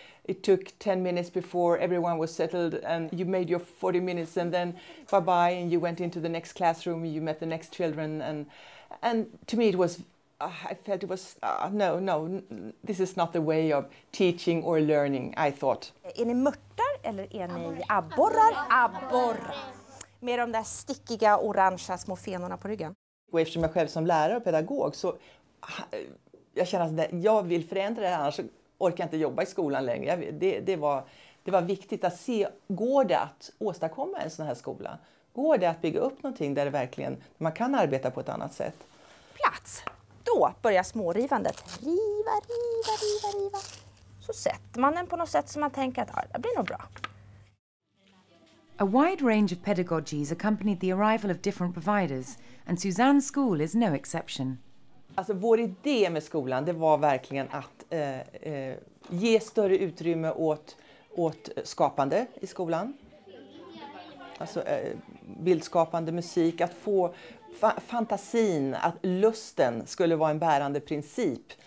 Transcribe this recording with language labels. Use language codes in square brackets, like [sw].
[en] It took 10 minutes before everyone was settled, and you made your 40 minutes, and then bye-bye, and you went into the next classroom, you met the next children, and to me it was, I felt it was, no, this is not the way of teaching or learning, I thought. [sv] Är ni mörtar eller är ni abborrar? Abborrar. Med de där stickiga orangea små fenorna på ryggen. Och eftersom jag själv som lärare och pedagog så jag känner att jag vill förändra det här, annars orkar jag inte jobba i skolan längre. Det var viktigt att se, går det att åstadkomma en sån här skola? Går det att bygga upp någonting där det verkligen, man kan arbeta på ett annat sätt? Plats. Då börjar smårivandet. Riva. Så sätter man den på något sätt som man tänker att det blir nog bra. [en] A wide range of pedagogies accompanied the arrival of different providers, and Suzanne's school is no exception. [sv] Alltså vår idé med skolan, det var verkligen att ge större utrymme åt skapande i skolan. Alltså bildskapande, musik, att få fantasin, att lusten skulle vara en bärande princip.